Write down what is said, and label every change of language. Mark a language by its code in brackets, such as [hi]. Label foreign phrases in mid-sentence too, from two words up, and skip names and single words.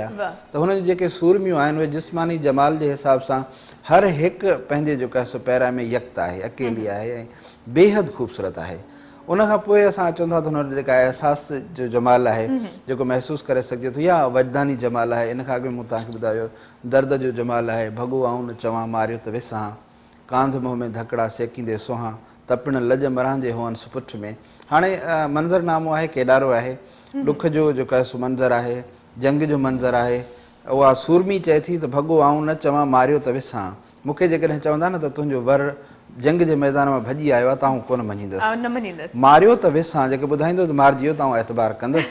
[sd] त हुनजी जेके सूरमियूं आहिनि उहे जिस्मानी जमाल जे हिसाब सां हर हिकु पंहिंजे जेको आहे सो पैरा में यकता आहे, अकेली आहे ऐं बेहद ख़ूबसूरत आहे। उन खां पोइ असां अचूं था त हुन जेका अहसास जो जमाल आहे जेको महसूसु करे सघिजे थो, या वजदानी जमाल आहे। इन खां अॻु मूं तव्हांखे ॿुधायो दर्द जो जमाल आहे। भॻो आऊं न चवां मारियो त विसां, कांध मुंहं में धकड़ा सेकींदे सोहां, तपिण लॼ मरांजे हुअनि सुपुठ में। हाणे मंज़रनामो आहे, केॾारो आहे, ॾुख जो जेको आहे सो मंज़र आहे, जंग जो मंज़र आहे। उहा सूरमी चए थी त भॻो आऊं न चवां मारियो त विसां, मूंखे जेकॾहिं चवंदा न त तुंहिंजो वर जंग जे मैदान मां भॼी आयो आहे त आऊं कोन मञींदुसि, मारियो त विसां, जेके ॿुधाईंदो त मारिजी वियो त आऊं एतबार कंदुसि।